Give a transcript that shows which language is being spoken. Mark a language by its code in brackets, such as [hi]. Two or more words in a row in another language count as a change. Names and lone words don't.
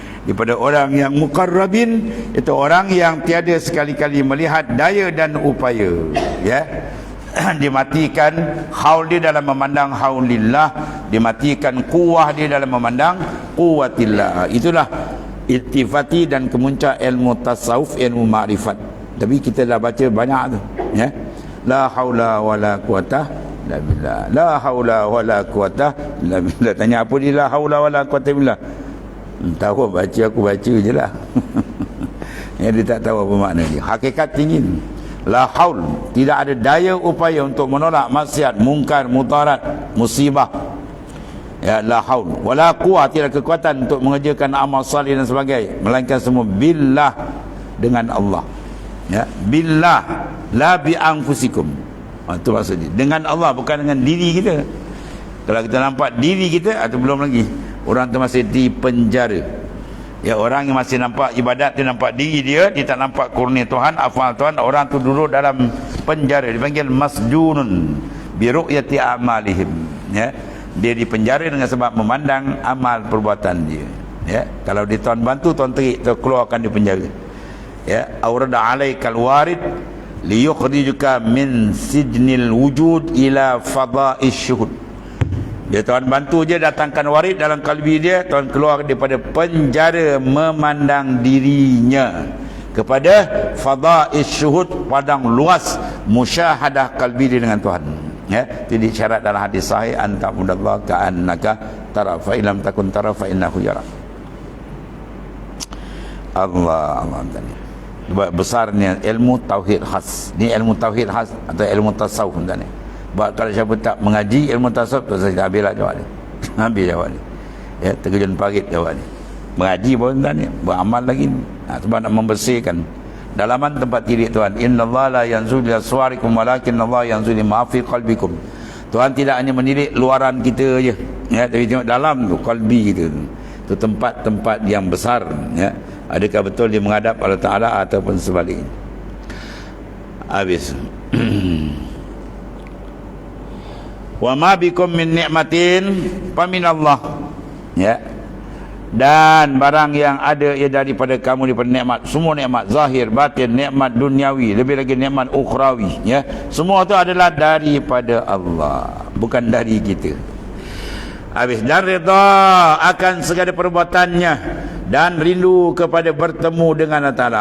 [ms] daripada orang yang muqarrabin, itu orang yang tiada sekali-kali melihat daya dan upaya, ya. Dimatikan haul dia dalam memandang haulillah, dimatikan kuwah dia dalam memandang quwwatillah. Itulah iltifati dan kemuncak ilmu tasawuf, ilmu ma'rifat. Tapi kita dah baca banyak tu, ya. [ar] لا حول ولا قوة إلا بالله. لا حول ولا قوة إلا بالله. [ms] Tanya apa dia [ar] لا حول ولا قوة بالله? [ms] Tahu baca, aku baca je lah. Ya, dia tak tahu apa makna dia. Hakikat tinggi. [ar] لا حول, [ms] tidak ada daya upaya untuk menolak maksiat, mungkar, mudarat, musibah. Ya, [ar] لا حول ولا قوة, [ms] tidak kekuatan untuk mengerjakan amal salih dan sebagainya, melainkan semua billah, dengan Allah. Ya, [ar] بالله، لا بأنفسكم. [ms] Itu maksudnya dengan Allah, bukan dengan diri kita. Kalau kita nampak diri kita, atau belum lagi, orang tu masih di penjara. Ya, orang yang masih nampak ibadat, dia nampak diri dia tak nampak kurnia Tuhan, afal Tuhan, orang tu duduk dalam penjara, dipanggil [ar] مسجون برؤية أعمالهم. [ms] Ya, dia di penjara dengan sebab memandang amal perbuatan dia. Ya, kalau dia Tuhan bantu, Tuhan terik, Tuhan keluarkan di penjara. Ya, [ar] أورد عليك الوارد ليخرجك من سجن الوجود إلى فضاء الشهود. [ms] Dia Tuhan bantu je, datangkan warid dalam kalbi dia, Tuhan keluar daripada penjara memandang dirinya kepada [ar] فضاء الشهود, [ms] padang luas musyahadah kalbi dia dengan Tuhan. Ya, jadi syarat dalam hadis sahih, [ar] أن تعبد الله كأنك ترى فإن لم تكن ترى فإنه يرى. [ms] Allah besarnya ilmu tauhid khas. Ni ilmu tauhid khas atau ilmu tasawuf ni. Sebab kalau siapa tak mengaji ilmu tasawuf, tu saya habislah jawab ni. Habis jawab ni. Ya, terkejun parit jawab ni. Mengaji pun tak ni, beramal lagi ni. Sebab nak membersihkan dalaman tempat diri Tuhan. [ar] إن الله لا ينظر إلى صوركم ولكن الله ينظر ما في قلبكم. [ms] Tuhan tidak hanya menilik luaran kita je, ya, tapi tengok dalam tu, qalbi kita tu. Itu tempat-tempat yang besar, ya. Adakah betul dia menghadap Allah Ta'ala ataupun sebaliknya? Habis. [ar] وما بكم من نعمة فمن الله. [ms] Ya. Dan barang yang ada ia daripada kamu, daripada nikmat, semua nikmat zahir, batin, nikmat duniawi, lebih lagi nikmat ukhrawi, ya. Semua itu adalah daripada Allah, bukan dari kita. Habis, dan redha akan segala perbuatannya, dan rindu kepada bertemu dengan Allah Ta'ala.